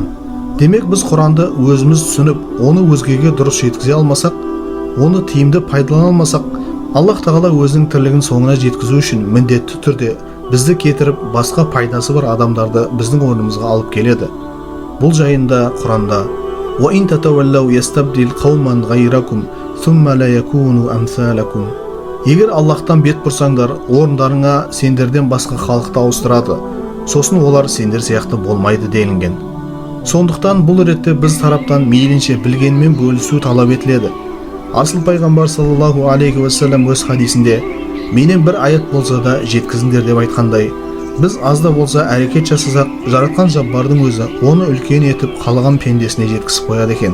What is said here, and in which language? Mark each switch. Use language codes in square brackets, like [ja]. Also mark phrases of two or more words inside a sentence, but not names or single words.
[kk] Демек біз Құранды өзіміз түсініп, оны өзгеге дұрыс жеткізе алмасақ, оны тиімді пайдалана алмасақ, Аллах тағала өзінің тірлігін соңына жеткізу үшін міндетті түрде бізді кетіріп, басқа пайдасы бар адамдарды біздің орнымызға алып келеді. Бұл жайында Құранда [ar] وَإِن تَتَوَلَّوْا يَسْتَبْدِلْ قَوْمًا غَيْرَكُمْ ثُمَّ لَا يَكُونُوا أَمْثَالَكُمْ. [kk] Егер Аллахтан бет бұрсаңдар, орындарыңа сендерден басқа халықты ауыстырады, сосын олар сендер сияқты болмайды делінген. Сондықтан бұл ретте біз тараптан мейлінше білгенмен бөлісу талап етіледі. Асыл пайғамбар [ar] صلى الله عليه وسلم [kk] өз хадисінде, менен бір аят болса да жеткізіңдер деп айтқандай, біз аз да болса әрекет жасасақ, жаратқан Жаббардың өзі оны үлкен етіп қалаған пендесіне жеткізіп қояды екен.